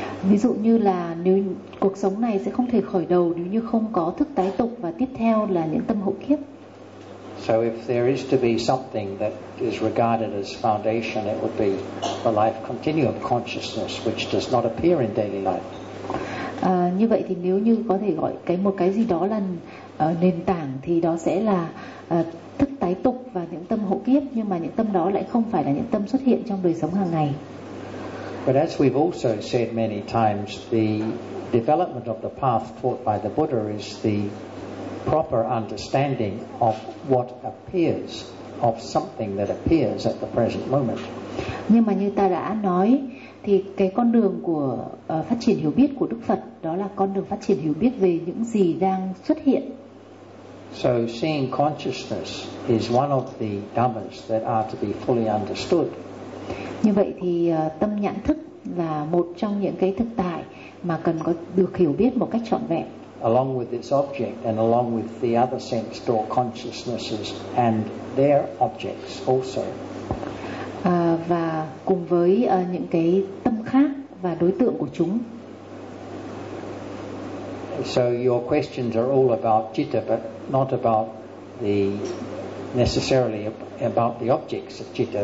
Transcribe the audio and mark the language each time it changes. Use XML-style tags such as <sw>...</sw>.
<vi>Ví dụ như là nếu cuộc sống này sẽ không thể khởi đầu nếu như không có thức tái tục và tiếp theo là những tâm hậu kiếp.</vi> <en>So if there is to be something that is regarded as foundation, it would be the life continuum consciousness, which does not appear in daily life.</en> <vi>Như vậy thì nếu như có thể gọi cái một cái gì đó là nền tảng thì đó sẽ là thức tái tục và những tâm hậu kiếp, nhưng mà những tâm đó lại không phải là những tâm xuất hiện trong đời sống hàng ngày.</vi> <en>But as we've also said many times, the development of the path taught by the Buddha is the proper understanding of what appears, of something that appears at the present moment.</en> <vi>Nhưng mà như ta đã nói, thì cái con đường của phát triển hiểu biết của Đức Phật đó là con đường phát triển hiểu biết về những gì đang xuất hiện.</vi> <en>So seeing consciousness is one of the dhammas that are to be fully understood.</en> <vi>Như vậy thì tâm nhãn thức là một trong những cái thực tại mà cần có được hiểu biết một cách trọn vẹn.</vi> <en>Along with its object and along with the other sense door consciousnesses and their objects also.</en> <vi>Và cùng với những cái tâm khác và đối tượng của chúng.</vi> <en>So your questions are all about citta but not about the necessarily about the objects of citta.</en>